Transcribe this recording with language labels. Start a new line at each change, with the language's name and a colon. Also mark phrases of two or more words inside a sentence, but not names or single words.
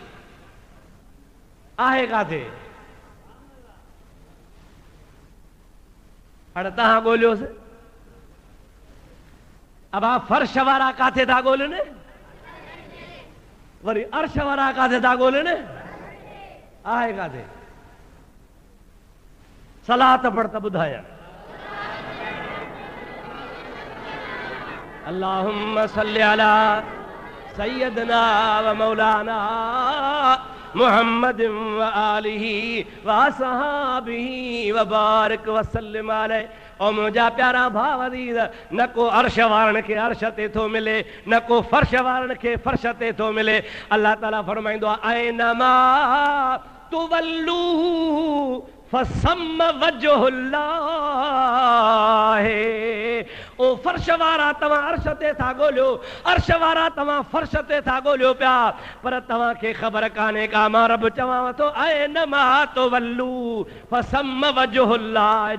Sindhi: आहे काथे? हाणे तहां ॻोल्हियोसि।
Hindi: अब आप
Sindhi: फर्श वारा काथे था ॻोल्हनि, वरी अर्श वारा काथे था ॻोल्हनि, आहे काथे? सलात पढ़ त ॿुधाया।
Arabic: اللهم صل على سيدنا ومولانا محمد وآله وأصحابه وبارك وسلم عليه.
Sindhi: और मुझा प्यारा भाव अज़ीज़, न को अर्श वारन के अर्श ते थो मिले, न को फर्श वारन के फर्श ते थो मिले। अल्लाह ताला फरमाइंदो आहे
Arabic: أينما تولوا فثم وجه الله.
Sindhi: ओ फर्श वारा तव्हां अर्श ते था ॻोल्हियो, अर्श वारा तव्हां फर्श ते था ॻोल्हियो पिया, पर तव्हां खे ख़बर कान्हे का मां रब चवांव थो
Arabic: أينما تولوا فثم وجه الله.